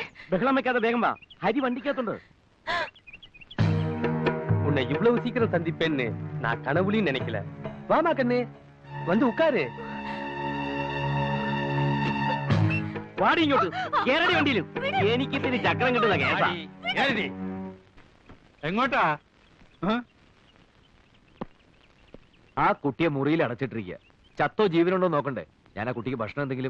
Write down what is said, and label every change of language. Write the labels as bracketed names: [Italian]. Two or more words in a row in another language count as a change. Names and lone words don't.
[Malayalam] ബഹളം വെക്കാതെ വേഗം വാ, ഹരി വണ്ടിക്കകത്തുണ്ട്. [Tamil] உன்னை இவ்வளவு சீக்கிரம் சந்திப்பேன்னு நான் கனவுலையும் நினைக்கல. வாமா கண்ணு, வந்து உட்காரு. [Malayalam] വാടി ഇങ്ങോട്ട്, കേരടി വണ്ടിയിലും. എനിക്ക് ഇതിന് ചക്രം കിട്ടുന്ന കേസാ. എങ്ങോട്ടാ? ആ കുട്ടിയെ മുറിയിൽ അടച്ചിട്ടിരിക്കുക. ചത്തോ ജീവനുണ്ടോ നോക്കണ്ടേ? ഞാൻ ആ കുട്ടിക്ക് ഭക്ഷണം എന്തെങ്കിലും.